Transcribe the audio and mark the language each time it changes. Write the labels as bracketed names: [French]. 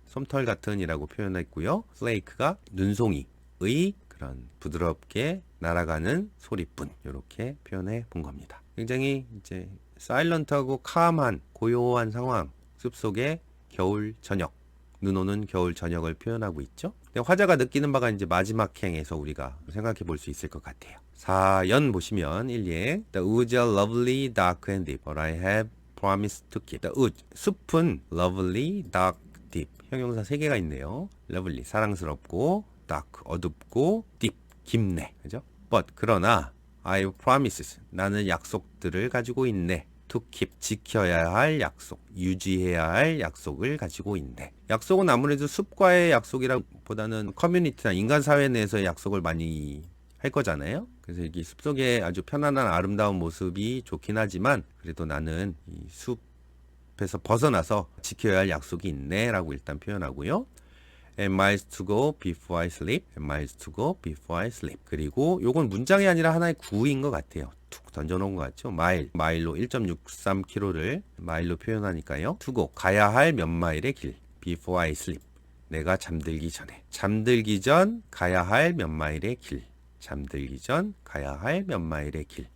[Korean] 솜털 같은이라고 표현했고요. flake가 눈송이의 그런 부드럽게 날아가는 소리뿐 이렇게 표현해 본 겁니다. 굉장히 이제 사일런트하고 calm한 고요한 상황, 숲속의 겨울 저녁, 눈 오는 겨울 저녁을 표현하고 있죠. 화자가 느끼는 바가 이제 마지막 행에서 우리가 생각해 볼 수 있을 것 같아요. 4연 보시면 1예 [English] The woods are lovely, dark and deep, but I have promised to keep. The woods, [Korean] 숲은 [English] lovely, dark, deep. [Korean] 형용사 3개가 있네요. lovely, 사랑스럽고, dark, 어둡고, deep, 깊네. 그죠? But, 그러나 [English] I have promises, [Korean] 나는 약속들을 가지고 있네. [English] To keep, [Korean] 지켜야 할 약속, 유지해야 할 약속을 가지고 있네. 약속은 아무래도 숲과의 약속이라보다는 커뮤니티나 인간 사회 내에서의 약속을 많이 할 거잖아요. 그래서 이게 숲속의 아주 편안한 아름다운 모습이 좋긴 하지만 그래도 나는 이 숲에서 벗어나서 지켜야 할 약속이 있네 라고 일단 표현하고요. [English] And miles to go before I sleep. And miles to go before I sleep. [Korean] 그리고 요건 문장이 아니라 하나의 구인 것 같아요. 툭 던져놓은 것 같죠. 마일로 1.63km를 마일로 표현하니까요. [English] to go, [Korean] 가야 할 몇 마일의 길. [English] before I sleep. [Korean] 내가 잠들기 전에. 잠들기 전 가야 할 몇 마일의 길. 잠들기 전 가야 할 몇 마일의 길.